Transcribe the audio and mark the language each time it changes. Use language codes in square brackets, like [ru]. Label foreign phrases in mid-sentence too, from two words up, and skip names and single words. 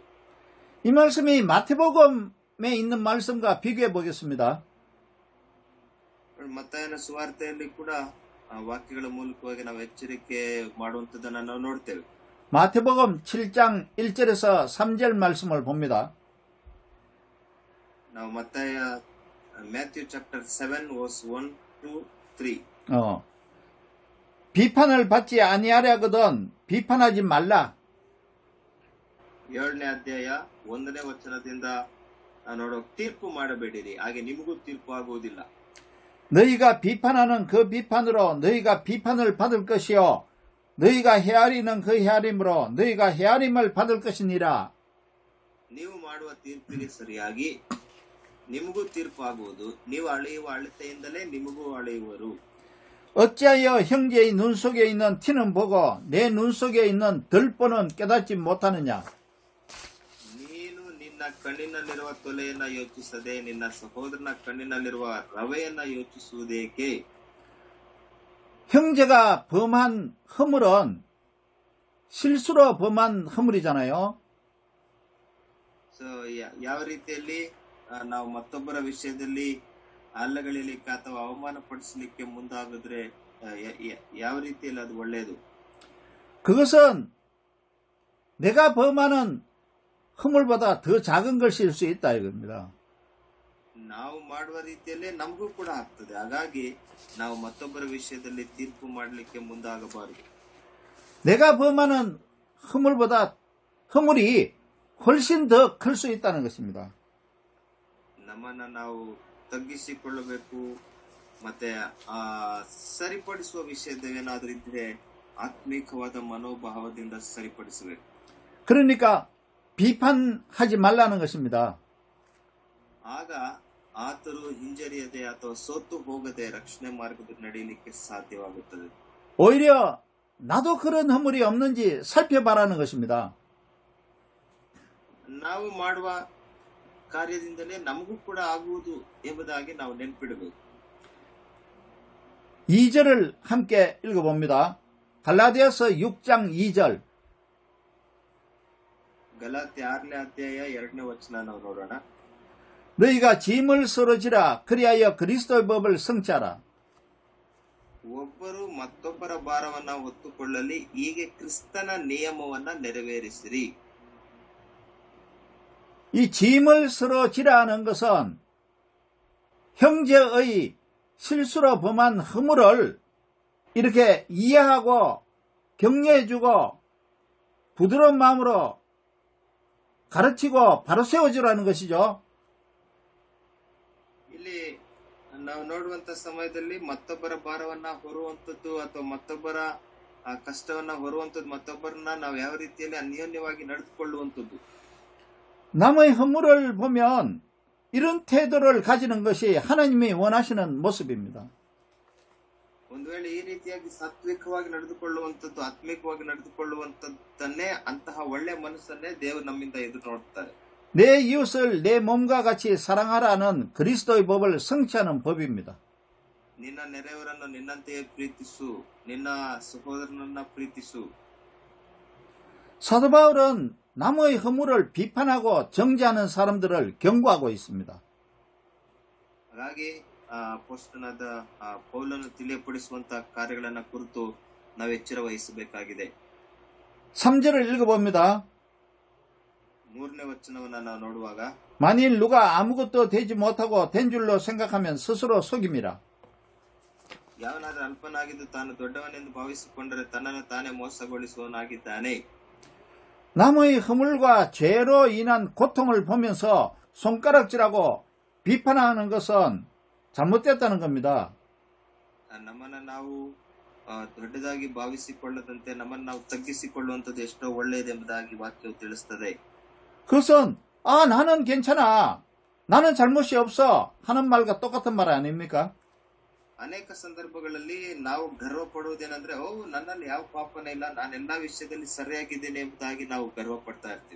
[ko] 이 말씀이 마태복음에 있는 말씀과 비교해 보겠습니다. [kn] ಮತ್ತಾಯನ ಸುವಾರ್ತೆಯಲ್ಲಿ ಕೂಡ ಆ ವಾಕ್ಯಗಳ ಮೂಲಕವಾಗಿ ನಾವು ಎಚ್ಚರಿಕೆ ಮಾಡುವಂಥದ್ದನ್ನ ನಾವು ನೋಡ್ತೇವೆ. [ko] 마태복음 7장 1절에서 3절 말씀을 봅니다. [en] ನಾವು ಮತ್ತಾಯ Matthew chapter 7 verse 1 to 3 [ko] 비판을 받지 아니하려거든 비판하지 말라. [kn] 7ನೇ ಅಧ್ಯಾಯ 1ನೇ ವಚನದಿಂದ ನೋಡೋ ತೀರ್ಪು ಮಾಡಬೇಡಿರಿ, ಹಾಗೆ ನಿಮಗೂ ತೀರ್ಪು ಆಗುವುದಿಲ್ಲ. [ko] 너희가 비판하는 그 비판으로 너희가 비판을 받을 것이요 너희가 헤아리는 그 헤아림으로 너희가 헤아림을 받을 것이니라. [kn] ನೀವು ಮಾಡುವ ತೀರ್ಪಿಗೆ ಸರಿಯಾಗಿ ನಿಮಗೂ ತೀರ್ಪು ಆಗುವುದು, ನೀವು ಅಳೆಯುವ ಅಳತೆಯಿಂದಲೇ ನಿಮಗೂ ಅಳೆಯುವರು. [ko] 어찌하여 형제의 눈 속에 있는 티는 보고 내 눈 속에 있는 들보는 깨닫지 못하느냐. [kn] ನೀನು ನಿನ್ನ ಕಣ್ಣಿನಲ್ಲಿರುವ ತೊಲೆಯನ್ನ ಯೋಚಿಸದೆ ನಿನ್ನ ಸಹೋದರನ ಕಣ್ಣಿನಲ್ಲಿರುವ ರವೆಯನ್ನ ಯೋಚಿಸುವುದೇಕೆ? [ko] 형제가 범한 허물은 실수로 범한 허물이잖아요. [kn] ಸೊ ಯಾವ ರೀತಿಯಲ್ಲಿ ನಾವು ಮತ್ತೊಬ್ಬರ ವಿಷಯದಲ್ಲಿ ಅಲ್ಲಗಳಿಲಿಕ್ಕೆ ಅಥವಾ ಅವಮಾನ ಪಡಿಸಲಿಕ್ಕೆ ಮುಂದಾಗಿದ್ರೆ ಯಾವ ರೀತಿಯಲ್ಲಿ ಅದು ಒಳ್ಳೆಯದು? [ko] 그것은 내가 범하는 허물보다 더 작은 것일 수 있다 이겁니다. [kn] ನಾವು ಮಾಡುವ ರೀತಿಯಲ್ಲೇ ನಮಗೂ ಕೂಡ ಆಗ್ತದೆ. ಹಾಗಾಗಿ ನಾವು ಮತ್ತೊಬ್ಬರ ವಿಷಯದಲ್ಲಿ ತೀರ್ಪು ಮಾಡಲಿಕ್ಕೆ ಮುಂದಾಗಬಾರದು. [ko] 내가 범하는 허물보다 허물이 훨씬 더 클 수 있다는 것입니다. [kn] ನಮ್ಮನ್ನ ನಾವು ತಗ್ಗಿಸಿಕೊಳ್ಳಬೇಕು. ಮತ್ತೆ ಸರಿಪಡಿಸುವ ವಿಷಯದೇನಾದ್ರೂ ಇದ್ರೆ ಆತ್ಮಿಕವಾದ ಮನೋಭಾವದಿಂದ ಸರಿಪಡಿಸಬೇಕು. [ko] 그러니까 비판하지 말라는 것입니다. [kn] ಆಗ ಆತರು ಹಿಂಜರಿಯದೆ ಅಥವಾ ಸೋತು ಹೋಗದೆ ರಕ್ಷಣೆ ಮಾರ್ಗದಲ್ಲಿ ನಡೆಯಲಿಕ್ಕೆ ಸಾಧ್ಯವಾಗುತ್ತದೆ. [ko] 오히려 나도 그런 허물이 없는지 살펴봐라는 것입니다. [kn] ನಾವು ಮಾಡುವ ಕಾರ್ಯದಿಂದಲೇ ನಮಗೂ ಕೂಡ ಆಗುವುದು ಎಂಬುದಾಗಿ ನಾವು ನೆನಪಿಡಬೇಕು. [ko] 2절을 함께 읽어봅니다. 갈라디아서 6장 2절. [kn] ಗಲಾತ್ಯ 6ನೇ ಅಧ್ಯಾಯ 2ನೇ ವಚನ ನಾವು ನೋಡೋಣ. [ko] 너희가 짐을 서로 지라 그리하여 그리스도의 법을 성취하라. [kn] ಒಬ್ಬರು ಮತ್ತೊಬ್ಬರ ಭಾರವನ್ನ ಹೊತ್ತುಕೊಳ್ಳಲಿ, ಹೀಗೆ ಕ್ರಿಸ್ತನ ನಿಯಮವನ್ನ ನೆರವೇರಿಸಿರಿ. [ko] 이 짐을 서로 지라는 것은 형제의 실수로 범한 허물을 이렇게 이해하고 격려해주고 부드러운 마음으로 가르치고 바로 세워주라는 것이죠. [kn] ಇಲ್ಲಿ ನಾವು ನೋಡುವಂತ ಸಮಯದಲ್ಲಿ ಮತ್ತೊಬ್ಬರ ಭಾರವನ್ನ ಹೊರುವಂತದ್ದು ಅಥವಾ ಮತ್ತೊಬ್ಬರ ಕಷ್ಟವನ್ನ ಹೊರುವಂತದ್ದು, ಮತ್ತೊಬ್ಬರನ್ನ ನಾವು ಯಾವ ರೀತಿಯಲ್ಲಿ ಅನ್ಯೋನ್ಯವಾಗಿ ನಡೆದುಕೊಳ್ಳುವಂತದ್ದು. [ko] 남의 허물을 보면 이런 태도를 가지는 것이 하나님이 원하시는 모습입니다. [kn] ಒಂದು ವೇಳೆ ಈ ರೀತಿಯಾಗಿ ಸಾತ್ವಿಕವಾಗಿ ನಡೆದುಕೊಳ್ಳುವಂತದ್ದು, ಆತ್ಮಿಕವಾಗಿ ನಡೆದುಕೊಳ್ಳುವಂತದ್ದನ್ನೇ, ಅಂತಹ ಒಳ್ಳೆ ಮನಸ್ಸನ್ನೇ ದೇವರು ನಮ್ಮಿಂದ ಎದುರು ನೋಡ್ತಾರೆ. [ko] 내 이웃을 내 몸과 같이 사랑하라는 그리스도의 법을 성취하는 법입니다. [kn] ನಿನ್ನ ನೆರೆಯವರನ್ನು ನಿನ್ನಂತೆಯೇ ಪ್ರೀತಿಸು, ನಿನ್ನ ಸಹೋದರನನ್ನ ಪ್ರೀತಿಸು. [ko] 사도 바울은 남의 허물을 비판하고 정죄하는 사람들을 경고하고 있습니다. [kn] ಹಾಗಾಗಿ ಅಪೊಸ್ತಲನಾದ ಪೌಲನು ತಿಳಿಯಪಡಿಸುವಂತಹ ಕಾರ್ಯಗಳನ್ನ ಕುರಿತು ನಾವು ಎಚ್ಚರ ವಹಿಸಬೇಕಾಗಿದೆ. [ko] 3절을 읽어봅니다. [kn] 3ನೇ ವಚನವನ್ನ ನಾವು ನೋಡುವಾಗ, [ko] 만일 누가 아무것도 되지 못하고 된 줄로 생각하면 스스로 속임이라. [kn] ಯಾವನಾದ್ರೂ ಅಲ್ಪನಾಗಿದ್ದು ತಾನು ದೊಡ್ಡವನೆಂದು ಭಾವಿಸಿಕೊಂಡರೆ ತನ್ನನ್ನು ತಾನೇ ಮೋಸಗೊಳಿಸುವವನಾಗಿದ್ದಾನೆ. [ko] 남의 허물과 죄로 인한 고통을 보면서 손가락질하고 비판하는 것은 잘못됐다는 겁니다. [kn] ನಮ್ಮನ್ನ ನಾವು ದೊಡ್ಡದಾಗಿ ಭಾವಿಸಿಕೊಳ್ಳದಂತೆ ನಮ್ಮನ್ನು ನಾವು ತಗ್ಗಿಸಿಕೊಳ್ಳುವಂಥದ್ದು ಎಷ್ಟೋ ಒಳ್ಳೆಯದೆಂಬುದಾಗಿ ವಾಕ್ಯವು ತಿಳಿಸ್ತದೆ. [ko] 그것은 나는 괜찮아. 나는 잘못이 없어. 하는 말과 똑같은 말 아닙니까? [kn] ಅನೇಕ ಸಂದರ್ಭಗಳಲ್ಲಿ ನಾವು ಗರ್ವ ಪಡುವುದೇನೆಂದ್ರೆ ನನ್ನಲ್ಲಿ ಯಾವ ಪಾಪನೇ ಇಲ್ಲ, ನಾನೆಲ್ಲಾ ವಿಷಯದಲ್ಲಿ ಸರಿಯಾಗಿದ್ದೇನೆ ಎಂಬುದಾಗಿ ನಾವು ಗರ್ವ ಪಡ್ತಾ ಇರ್ತೀವಿ.